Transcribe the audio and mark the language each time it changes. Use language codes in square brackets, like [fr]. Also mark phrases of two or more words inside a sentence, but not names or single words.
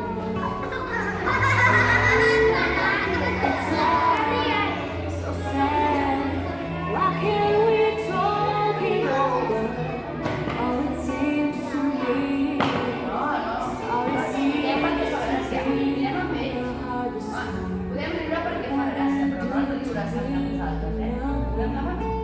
[en] It's sad, so sad. Why can't we talk it over? All it seems to me, all it seems to be the hardest one. [ca] Podem riure perquè fa gràcia, però no ens riurà sempre a nosaltres, Podem anar?